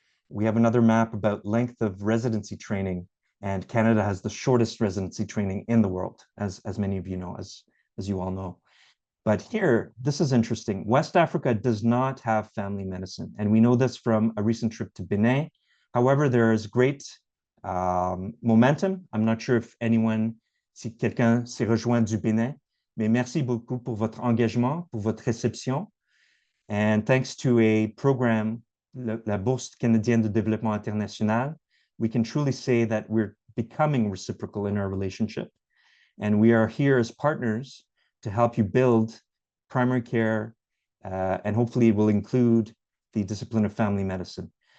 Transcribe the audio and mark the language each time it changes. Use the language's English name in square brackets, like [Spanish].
[English] We have another map about length of residency training, and Canada has the shortest residency training in the world, as many of you know, as you all know. But here, this is interesting. West Africa does not have family medicine, and we know this from a recent trip to Benin. However, there is great momentum. I'm not sure if [French] si quelqu'un s'est rejoint du Bénin, mais merci beaucoup pour votre engagement, pour votre réception. [English] And thanks to a program, la Bourse Canadienne de Développement International, we can truly say that we're becoming reciprocal in our relationship. And we are here as partners to help you build primary care, and hopefully it will include the discipline of family medicine.